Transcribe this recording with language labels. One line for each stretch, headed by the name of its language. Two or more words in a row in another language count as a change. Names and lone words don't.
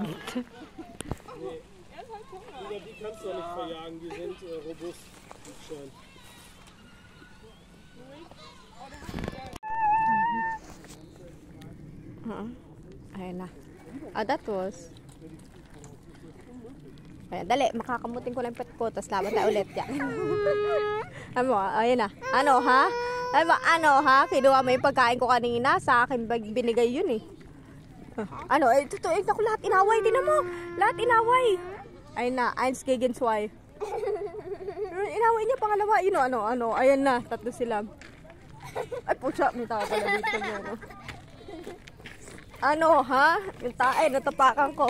German: Die kannst du ja nicht verjagen, die sind robust. Schon.
Filipino: Ayun na.
English: That was.
Filipino: Ayan, dali, makakamutin ko lang pet ko, tapos laban tayo ulit yan. Ano, ayun na. Ano, ha? Ano, ha? Kinuha mo yung pagkain ko kanina, sa akin binigay yun, eh. Ano, ito, naku, lahat inaway, tinan mo. Lahat inaway. Ayun na,
German: eins gegen zwei.
Filipino: Inaway niya, pangalawa, yun, ano, ayan na, tatlo sila. Ay, pucha, may tao pala dito niya, no? Ano, ha? Yung tae, natapakan ko.